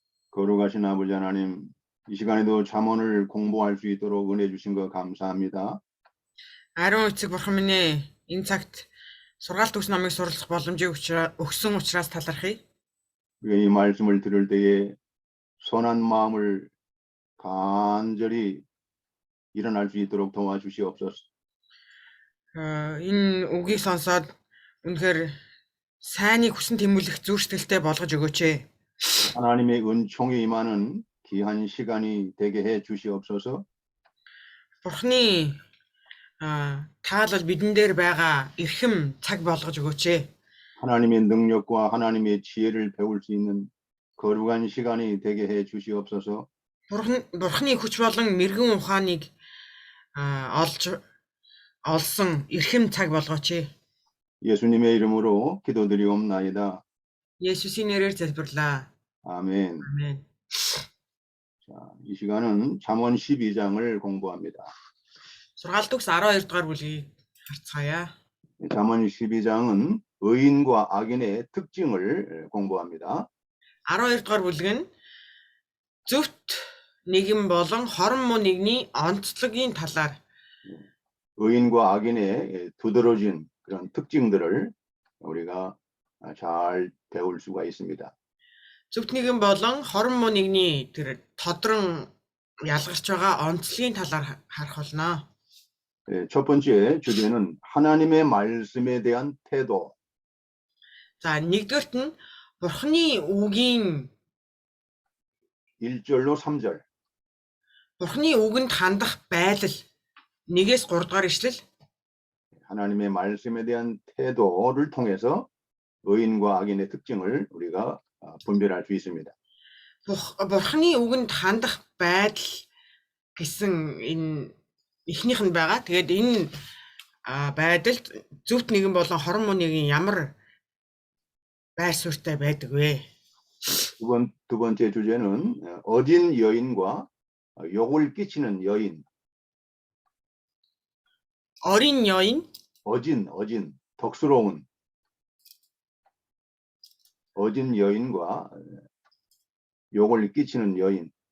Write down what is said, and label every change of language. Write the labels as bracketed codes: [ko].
[ko] 거룩하신 아버지 하나님, 이 시간에도 잠언을 공부할 수 있도록 은혜 주신 거 감사합니다. [mn] Ариун эцэг бурхан минь ээ, энэ цагт сургаалт өгс номыг сурлах боломжийг өгсөн учраас талархъя. [ko] 우리가 이 말씀을 들을 때에 선한 마음을 간절히 일어날 수 있도록 도와주시옵소서. [mn] Энэ үгийг сонсоод үнэхээр сайныг хүсэн тэмүүлэх зүр сэтгэлтэй болгож өгөөч ээ. [ko] 하나님의 은총이 임하는 귀한 시간이 되게 해 주시옵소서. [mn] Бурханы таалал бидэн дээр байгаа эрхэм цаг болгож өгөөч ээ. [ko] 하나님의 능력과 하나님의 지혜를 배울 수 있는 거룩한 시간이 되게 해 주시옵소서. [mn] Бурханы хүч болон мэрэгэн ухааныг олсон эрхэм цаг болгооч ээ. [ko] 예수님의 이름으로 기도드리옵나이다. 예수의 [mn] нэрээр залбирлаа. [ko] 아멘. 아멘. 자, 이 시간은 잠언 12장을 공부합니다. [mn] сургаалт өгс 12 дугаар бүлгийг харцгаая. [ko] 잠언 12장은 의인과 악인의 특징을 공부합니다. [mn] 12 дугаар бүлэг нь зөвхт нэгэн болон хорон муу нэгний онцлогийн талаар [ko] 의인과 악인의 두드러진 그런 특징들을 우리가 잘 배울 수가 있습니다. [mn] зөвхт нэгэн болон хорон муу нэгний тэр тодрон ялгарч байгаа онцлогийн талаар харах болно. [ko] 첫 번째 주제는 하나님의 말씀에 대한 태도. [mn] За нэгдүгээрт нь Бурханы үгийн [ko] 1절로 3절. [mn] Бурханы үгэнд хандах байдал 1-3 дугаар ишлэл. [ko] 하나님의 말씀에 대한 태도를 통해서 의인과 악인의 특징을 우리가 분별할 수 있습니다. [mn] Бурханы үгэнд хандах байдал гэсэн энэ эхнийх нь байгаа. Тэгээд энэ байдалд зөвхт нэгэн болон хорон муу нэгэн ямар байр суурьтай байдаг вэ? [ko] 두 번째 주제는 어진 여인과 욕을 끼치는 여인. 어린 여인? 어진, 덕스러운 어진 여인과 욕을 끼치는 여인.